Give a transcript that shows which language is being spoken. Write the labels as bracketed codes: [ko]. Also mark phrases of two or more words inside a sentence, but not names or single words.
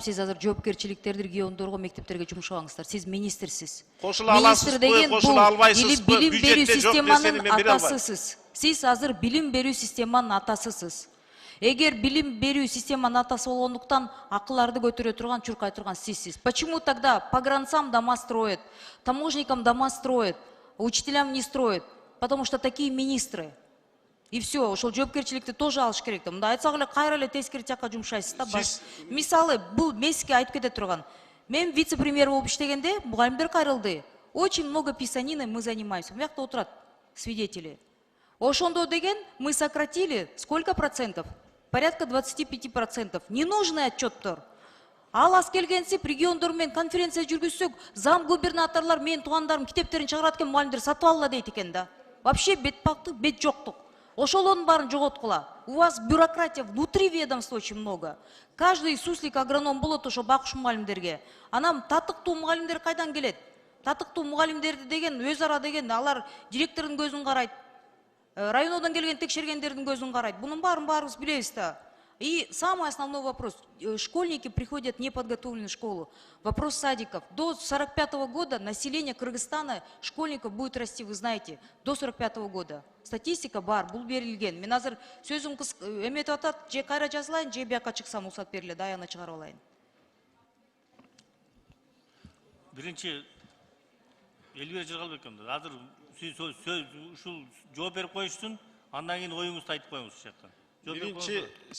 [ky] Сиз азыр жоопкерчиликтерди региондорго, мектептерге жумшабаңыздар. Сиз министрсиз. Кошула аласызбы, кошула албайсызбы? Билим берүү Бюджетте жок системанын нерсени мен бере албайм. атасысыз. Сиз азыр билим берүү системанын атасысыз. Эгер билим берүү системанын атасы болгондуктан акыларды көтөрө турган, чуркай турган сизсиз. [ru] Почему тогда погранцам дома строят, таможникам дома строят, учителям не строят? Потому что такие министры. И все, [ky] ошол жоопкерчиликти тоже алыш керек да. Мында айтсак эле кайра эле тескери жакка жумшайсыз да. Мисалы, бул мен сизге айтып кете турган. Мен вице-премьер болуп иштегенде мугалимдер кайрылды. [ru] Очень много писаниной мы занимаемся. [ky] Бу жакта отурат свидетели. Ошондо деген [ru] мы сократили сколько процентов? Порядка 25%. Ненужный отчеттор. [ky] Ал аз келгенсип региондор менен конференция жүргүзсөк, зам губернаторлар менин туугандарым китептерин чыгарат экен, мугалимдер сатып алла дейт экен да. Вообще бетпактык, бет жоктук. Ошолордун баарын жоготкула. [ru] У вас бюрократия внутри ведомства очень много. Каждый суслик агроном [ky] болот ошо бакуш мугалимдерге. Анан татыктуу мугалимдер кайдан келет? Татыктуу мугалимдерди деген өз ара деген алар директордун көзүн карайт. Районодон келген текшергендердин көзүн карайт. Бунун баарын баарыбыз билебиз да. [ru] И самый основной вопрос. Школьники приходят неподготовленные в школу. Вопрос садиков. До 45-го года население Кыргызстана школьников будет расти, вы знаете. До 45-го года. [ky] Статистика бар, бул берилген. Мен азыр сөзүм эметип атат, же кайра жазылайын, же бияка чыксам уруксат бериле, аяна чыгарып алайын. Биринчи Элбер Жыргалбеков, азыр ушул жооп берип коюшсун, андан кийин оюңузду айтып коюңуз ушул жактан.